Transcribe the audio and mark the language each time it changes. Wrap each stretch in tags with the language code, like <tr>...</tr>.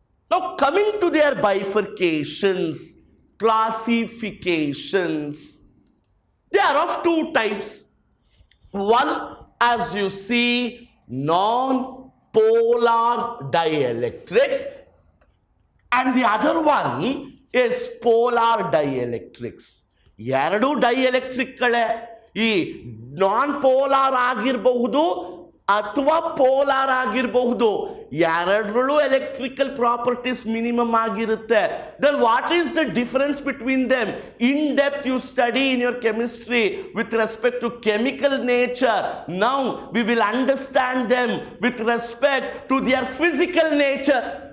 <en>Now coming to their bifurcations, classifications, they are of two types. One, as you see, non-polar dielectrics, and the other one is polar dielectrics.</en> <kn>ಎರಡು ಡೈಎಲೆಕ್ಟ್ರಿಕ್ಗಳೇ. ಈ non polar ಆಗಿರಬಹುದು ಅಥವಾ polar ಆಗಿರಬಹುದು, ಎರಡರಲ್ಲೂ electrical properties minimum ಆಗಿರುತ್ತೆ.</kn> <en>Then what is the difference between them? In depth you study in your chemistry with respect to chemical nature. Now we will understand them with respect to their physical nature.</en>